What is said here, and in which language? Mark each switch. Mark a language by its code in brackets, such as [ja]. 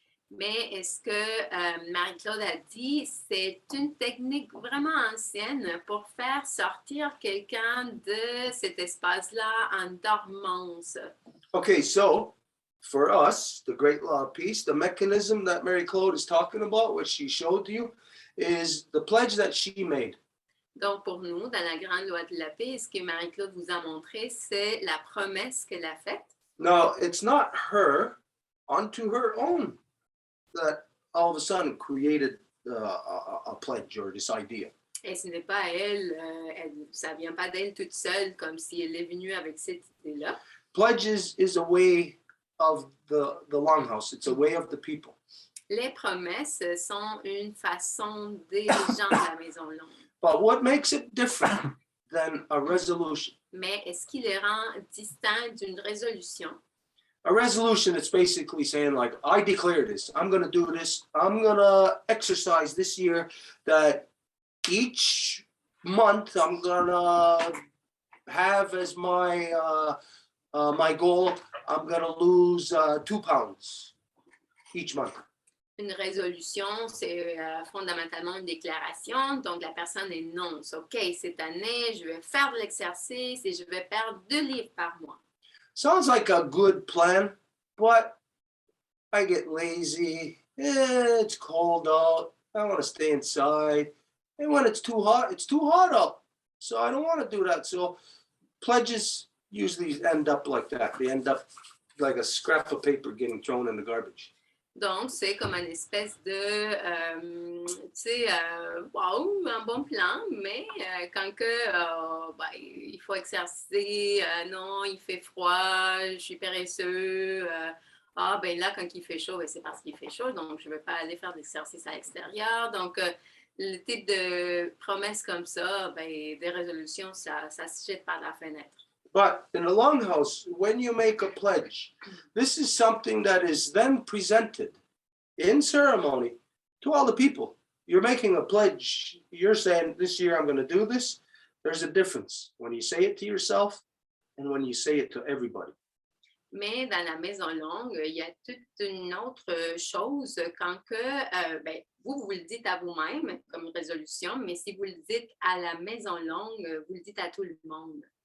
[fr] Mais est-ce que Marie-Claude a dit, c'est une technique vraiment ancienne pour faire sortir quelqu'un de cet espace-là en dormance. [en] Okay, so for us, the Great Law of Peace, the mechanism that Mary Claude is talking about, what she showed you, is the pledge that she made. [fr] Donc, pour nous, dans la Grande Loi de la Paix, ce que Marie-Claude vous a montré, c'est la promesse qu'elle a faite. [en] Now, it's not her unto her own that all of a sudden created a pledge or this idea. [fr] Et ce n'est pas elle, ça ne vient pas d'elle toute seule, comme si elle est venue avec cette idée-là. [en] Pledges is a way of the longhouse. It's a way of the people. [fr] Les promesses sont une façon des gens de la maison longue. [en] But what makes it different than a resolution? [fr] Mais est-ce qui les rend distincts d'une résolution? [en] A resolution, it's basically saying like, I declare this, I'm going to do this, I'm going to exercise this year that each month I'm going to have as my my goal, I'm going to lose 2 pounds each month. [fr] Une résolution, c'est fondamentalement une déclaration. Donc, la personne énonce, OK, cette année, je vais faire de l'exercice et je vais perdre 2 livres par mois. [en] Sounds like a good plan, but I get lazy. It's cold out. I want to stay inside. And when it's too hot out. So I don't want to do that. So pledges usually end up like that. They end up like a scrap of paper getting thrown in the garbage. [fr] Donc, c'est comme une espèce de, tu sais, wow, un bon plan, mais quand que, ben, il faut exercer, non, il fait froid, je suis paresseux, ben là, quand il fait chaud, ben, c'est parce qu'il fait chaud, donc je ne vais pas aller faire d'exercice à l'extérieur. Donc, le type de promesses comme ça, ben, des résolutions, ça se jette par la fenêtre. [en] But in the longhouse, when you make a pledge, this is something that is then presented in ceremony to all the people. You're making a pledge. You're saying, this year I'm going to do this. There's a difference when you say it to yourself and when you say it to everybody. [fr] Mais dans la maison longue, il y a toute une autre chose quand que, ben, vous le dites à vous-même comme résolution, mais si vous le dites à la maison longue, vous le dites à tout le monde.